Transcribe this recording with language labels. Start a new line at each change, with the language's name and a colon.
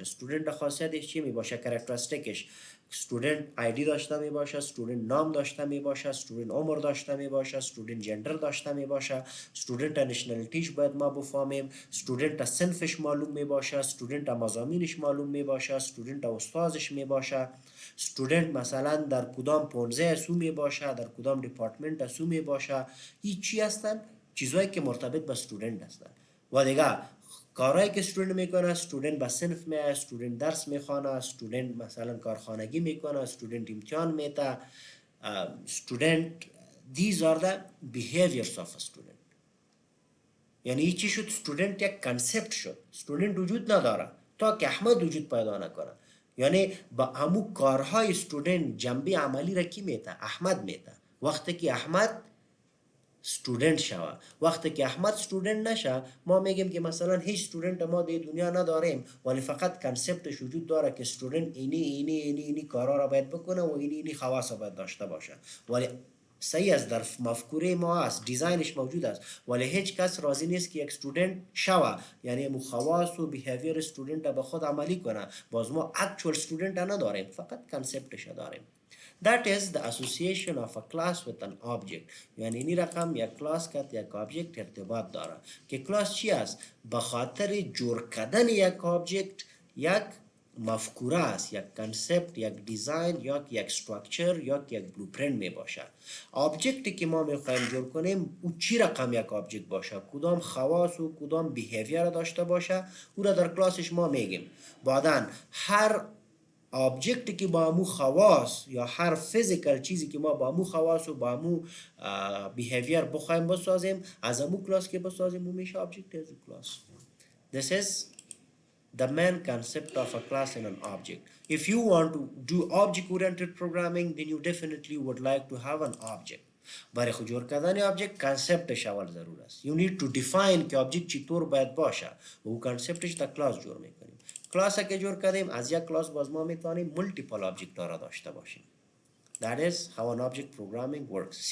Persian: استودنت خاصیتش چی می باشه؟ کرکترستیکش. استودنت آیدی داشته می باشه، استودنت نام داشته می باشه، استودنت عمر داشته می باشه، استودنت جندر داشته می باشه، استودنت نشنالیتیش باید ما بفهمیم، استودنت صنفش معلوم می باشه، استودنت مضامینش معلوم می باشه، استودنت استادش می باشه، استودنت مثلا در کدام پونزه سو می باشه، در کدام دیپارتمنت سو می باشه. این چی هستن؟ چیزهایی که مرتبط به استودنت هستن. و دیگه کارهایی که استودنت میکنه، استودنت به صنف میاد، استودنت درس میخوانه، استودنت مثلا کارخانگی میکنه، استودنت امتحان میده، استودنت.
English: these are the behaviors of a student.
Persian: یعنی این چی شد؟ استودنت یک کنسپت شد. استودنت وجود نداره تا که احمد وجود پیدا نکنه. یعنی با همو کارهای استودنت جنبه عملی را کی میته؟ احمد میته. وقتی که احمد استودنت شوه، وقتی که احمد استودنت نشه، ما میگیم که مثلا هیچ استودنت ما در دنیا نداریم، ولی فقط کنسپتش وجود داره که استودنت اینی کارا را باید بکنه و اینی خواص را باید داشته باشه. ولی صحیح است، در مفکوره ما است، دیزاینش موجود است، ولی هیچ کس راضی نیست که یک استودنت شوه، یعنی مو خواص و بیهیویر استودنت به خود عملی کنه. باز ما اکچوال استودنت نداریم، فقط کنسپتش داریم.
English: That is the association of a class with an object.
Persian: یعنی این رقم یک کلاس که یک آبجکت ارتباط داره. که کلاس چی است؟ به خاطر جور کردن یک آبجکت یک مفکوره است، یک کنسپت، یک دیزاین، یا یک استراکچر، یا یک بلوپرینت می باشه. آبجکتی که ما میخوایم جور کنیم او چی رقم یک آبجکت باشه، کدام خواص و کدام بیهیویر داشته باشه، او را در کلاسش ما میگیم. بعدن هر آبجکتی که با امو خواص یا هر فیزیکال چیزی که ما با امو خواص و با امو بیهیویر بخوایم بسازیم، از امو کلاس که بسازیم او میشه آبجکت از کلاس.
English: This is the main concept of a class in an object. If you want to do object oriented programming, then you definitely would like to have an object.
Persian: برای خود جور کردن آبجکت کانسپتش اول ضرور است.
English: You need to define
Persian: که آبجکت چطور باید باشه و او کانسپتش تا کلاس جور میکنیم. کلاس که جور کردیم، از یک کلاس باز ما میتونیم مولتیپل آبجکت را داشته باشیم.
English: That is how an object programming works.